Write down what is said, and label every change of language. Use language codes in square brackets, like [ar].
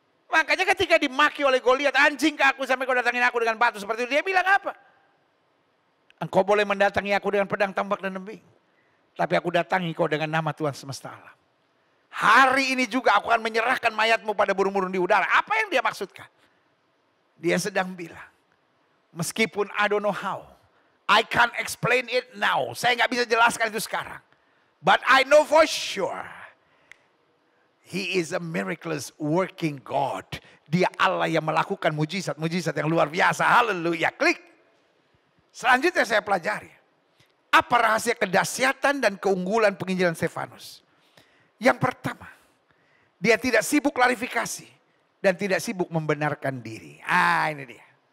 [id] Makanya ketika dimaki oleh Goliat, anjing ke aku sampai kau datangin aku dengan batu seperti itu. Dia bilang apa? Engkau boleh mendatangi aku dengan pedang, tombak dan embing. Tapi aku datangi kau dengan nama Tuhan semesta alam. Hari ini juga aku akan menyerahkan mayatmu pada burung-burung di udara. Apa yang dia maksudkan? Dia sedang bilang, meskipun [en] I don't know how, I can't explain it now. [id] Saya nggak bisa jelaskan itu sekarang. [en] But I know for sure. He is a miraculous working God. [id] Dia Allah yang melakukan mujizat yang luar biasa. Haleluya. Klik. Selanjutnya saya pelajari. Apa rahasia kedahsyatan dan keunggulan penginjilan Stefanus? Yang pertama, dia tidak sibuk klarifikasi dan tidak sibuk membenarkan diri. Ini dia.